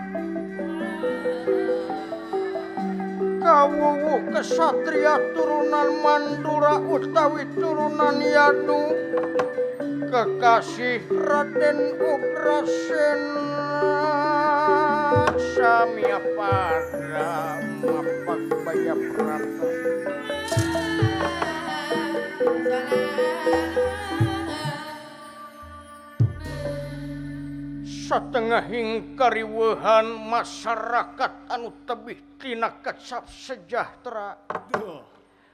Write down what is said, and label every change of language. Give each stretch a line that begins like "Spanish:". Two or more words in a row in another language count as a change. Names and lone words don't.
Sundanese: kawuwu kesatria turunan Mandura utawi turunan Yadu kekasih Raden Ugrasena Samya pada mapak baya prata satengahing kariweuhan masyarakat anu tebih tina kecap sejahtera